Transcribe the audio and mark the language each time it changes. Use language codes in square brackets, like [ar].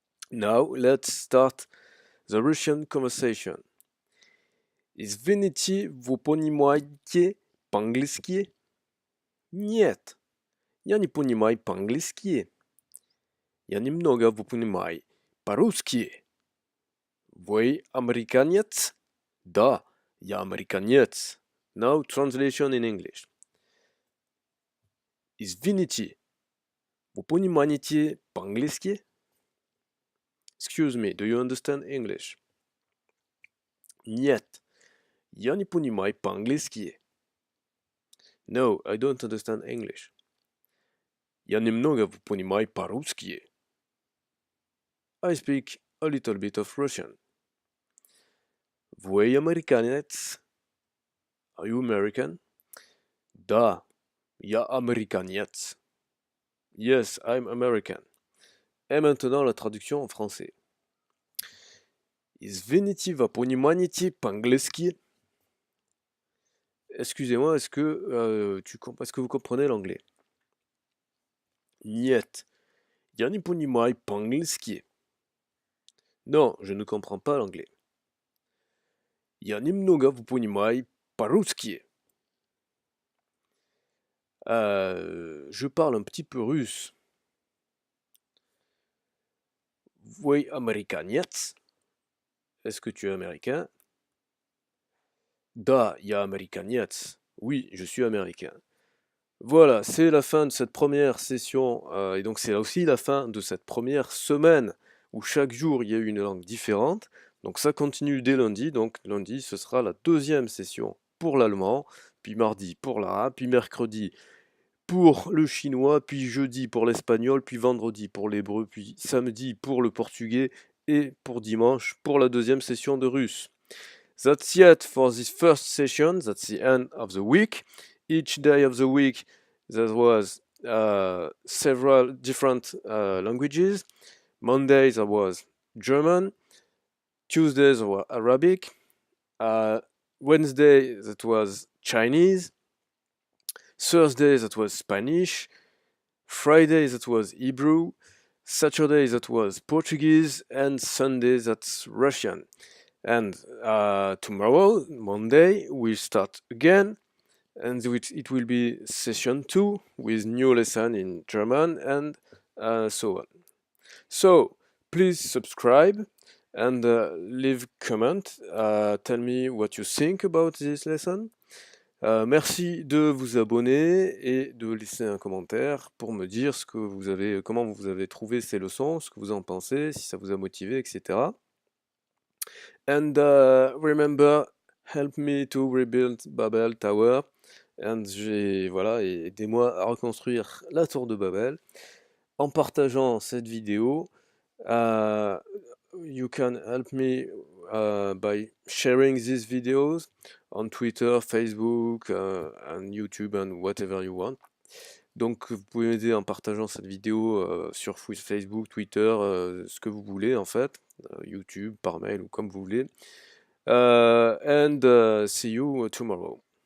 [en] Now let's start the Russian conversation. [ru] Извините, вы понимаете по-английски? Нет, я не понимаю по-английски. Я немного вы понимаю по-русски. Вы американец? Да, я американец. [en] Now translation in English. [ru] Извините, вы понимаете по-английски? [en] Excuse me, do you understand English? [ru] Нет, я не понимаю по-английски. [en] No, I don't understand English. [ru] Я немного понимаю по-русски. [en] I speak a little bit of Russian. [ru] Вы американец? [en] Are you American? [ru] Да, я американец. [en] Yes, I'm American. [fr] Et maintenant la traduction en français. [ru] Извините, вы понимаете по-английски? [fr] Excusez-moi, est-ce que vous comprenez l'anglais? [ru] Нет, я не понимаю по-английски. [fr] Non, je ne comprends pas l'anglais. [ru] Я немного понимаю по-русски. [fr] Je parle un petit peu russe. [ru] Вы американец? [fr] Est-ce que tu es américain? [ru] Да, я американец. [fr] Oui, je suis américain. Voilà, c'est la fin de cette première session, et donc c'est aussi la fin de cette première semaine, où chaque jour il y a une langue différente. Donc ça continue dès lundi, donc lundi ce sera la deuxième session pour l'allemand, puis mardi pour l'arabe, puis mercredi pour le chinois, puis jeudi pour l'espagnol, puis vendredi pour l'hébreu, puis samedi pour le portugais, et pour dimanche pour la deuxième session de russe. [en] That's it for this first session, that's the end of the week. Each day of the week there was several different languages. Mondays I was German, Tuesdays were Arabic, Wednesday that was Chinese, Thursday that was Spanish, Friday that was Hebrew, Saturday that was Portuguese, and Sunday that's Russian. And tomorrow, Monday, we start again, and it will be session 2 with new lesson in German and so on. So please subscribe and leave comment. Tell me what you think about this lesson. [fr] Merci de vous abonner et de laisser un commentaire pour me dire ce que vous avez, comment vous avez trouvé ces leçons, ce que vous en pensez, si ça vous a motivé, etc. [en] And remember, help me to rebuild Babel Tower. [fr] And voilà, et aidez-moi à reconstruire la tour de Babel en partageant cette vidéo. [en] You can help me by sharing these videos on Twitter, Facebook, and YouTube, and whatever you want. [fr] Donc vous pouvez m'aider en partageant cette vidéo sur Facebook, Twitter, ce que vous voulez en fait, YouTube, par mail ou comme vous voulez. [en] And see you tomorrow.